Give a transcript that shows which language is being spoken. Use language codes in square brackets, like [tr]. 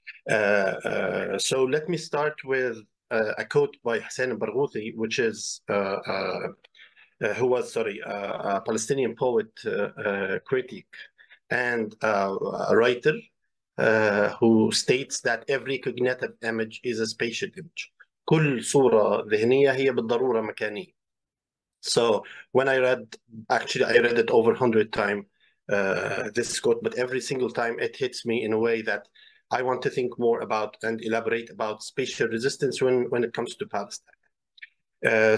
[en] So let me start with a quote by Hassan Barghouti, which is a Palestinian poet, critic, and a writer who states that every cognitive image is a spatial image. [ar] كل صورة ذهنية هي بالضرورة مكانية. [en] So when I read, actually I read it over 100 times, this quote, but every single time it hits me in a way that I want to think more about and elaborate about spatial resistance when it comes to Palestine.